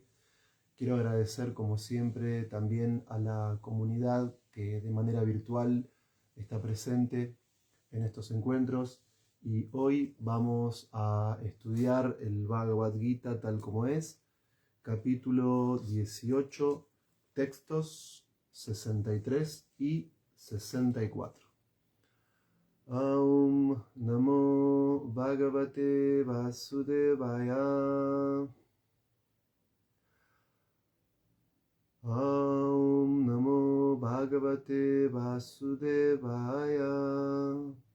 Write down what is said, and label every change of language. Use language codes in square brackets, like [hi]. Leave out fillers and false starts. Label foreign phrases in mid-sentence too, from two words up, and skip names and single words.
[es] Quiero agradecer, como siempre, también a la comunidad que de manera virtual está presente en estos encuentros. Y hoy vamos a estudiar el Bhagavad Gita tal como es, capítulo 18, textos 63 y 64. [sa] ॐ नमो भगवते वासुदेवाय. ॐ नमो भगवते वासुदेवाय.